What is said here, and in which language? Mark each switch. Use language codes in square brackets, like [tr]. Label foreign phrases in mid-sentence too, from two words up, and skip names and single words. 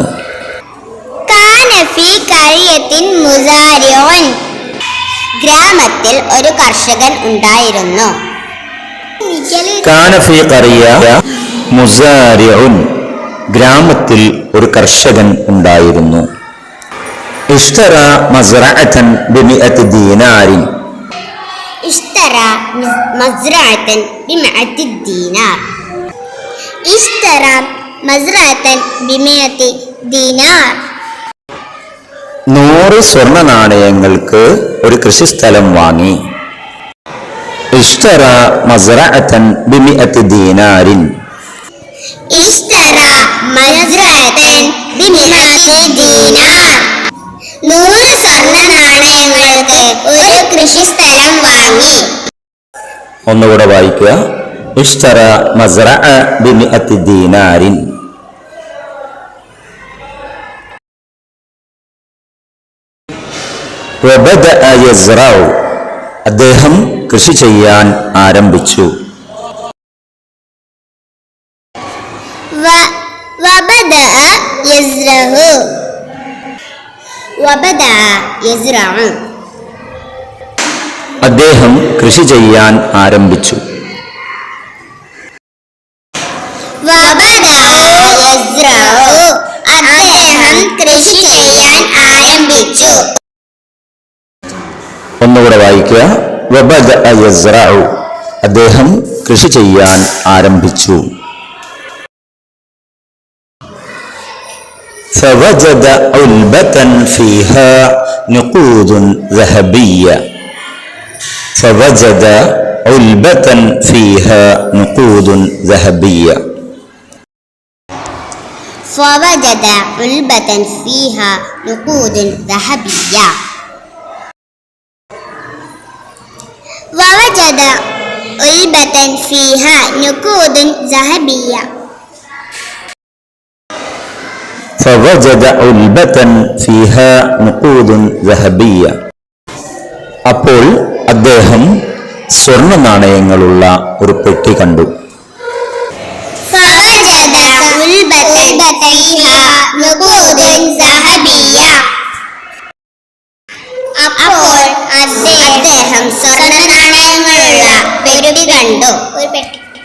[ar] كان في قريةٍ مزارعٌ [ml] ഗ്രാമത്തിൽ ഒരു കർഷകൻ ഉണ്ടായിരുന്നു. [ar] كان في قرية مزارعٌ [ml] ഗ്രാമത്തിൽ ഒരു കർഷകൻ ഉണ്ടായിരുന്നു. [ar] اشترى مزرعةً بمئةِ دينارٍ اشترى مزرعة ب100 دينار. اشترى مزرعة ب100 دينار. [ml] 100 സ്വർണ്ണ നാണയങ്ങൾക്ക് ഒരു കൃഷിസ്ഥലം വാങ്ങി. [ar] اشترى مزرعةً بمئةِ دينارٍ اشترى مزرعة ب100 دينار. [ml] 100 സ്വർണ്ണ നാണയങ്ങൾക്ക് ഒരു കൃഷിസ്ഥലം വാങ്ങി. ഒന്നുകൂടെ വായിക്കുക. [ar] اشترى مزرعة بمئةِ دينارٍ. وبدأ يزرع [ml] അദ്ദേഹം കൃഷി ചെയ്യാൻ ആരംഭിച്ചു. [ar] وبدأ يزرع [ml] അദ്ദേഹം കൃഷി ചെയ്യാൻ ആരംഭിച്ചു. അദ്ദേഹം കൃഷി ചെയ്യാൻ ആരംഭിച്ചു. ഒന്നുകൂടെ വായിക്കുക. [ar] وبدأ يزرع [ml] അദ്ദേഹം കൃഷി ചെയ്യാൻ ആരംഭിച്ചു. [ar] فوجد علبة فيها نقود ذهبية. فوجد علبة فيها نقود ذهبية. فوجد علبة فيها نقود ذهبية. ووجد علبة فيها نقود ذهبية. فوجد علبة فيها نقود ذهبية. [ml] അപ്പോൾ അദ്ദേഹം സ്വർണ്ണ നാണയങ്ങളുള്ള ഒരു പെട്ടി കണ്ടു. [ar] فوجد علبة فيها نقود ذهبية. [ml] അപ്പോൾ അദ്ദേഹം സ്വർണ്ണ നാണയങ്ങളുള്ള പെട്ടി കണ്ടു. ഒരു പെട്ടി